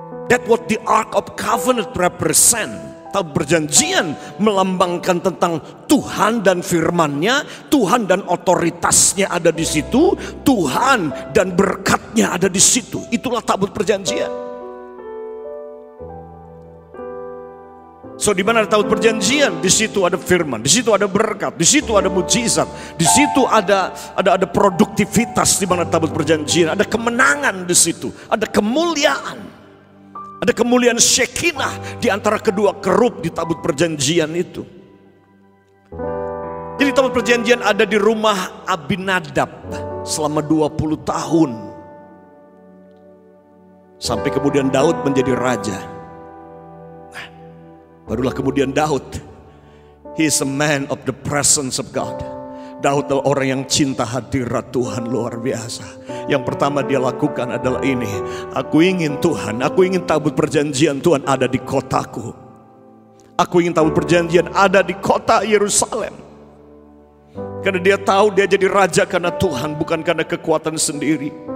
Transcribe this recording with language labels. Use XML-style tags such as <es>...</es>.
<en>That's what the Ark of Covenant represent.</en> <id>Tabut perjanjian melambangkan tentang Tuhan dan firman-Nya, Tuhan dan otoritasnya ada di situ, Tuhan dan berkat-Nya ada di situ. Itulah tabut perjanjian. So di mana ada tabut perjanjian, di situ ada firman, di situ ada berkat, di situ ada mujizat, di situ ada produktivitas di mana tabut perjanjian, ada kemenangan di situ, ada kemuliaan. Ada kemuliaan Shekinah di antara kedua kerub di tabut perjanjian itu. Jadi tabut perjanjian ada di rumah Abinadab selama 20 tahun. Sampai kemudian Daud menjadi raja. Nah, barulah kemudian Daud.</id> <en>He is a man of the presence of God.</en> <id>Daud adalah orang yang cinta hadirat Tuhan luar biasa. Yang pertama dia lakukan adalah ini. Aku ingin Tuhan, aku ingin tabut perjanjian Tuhan ada di kotaku. Aku ingin tabut perjanjian ada di kota Yerusalem. Karena dia tahu dia jadi raja karena Tuhan, bukan karena kekuatan sendiri.</id>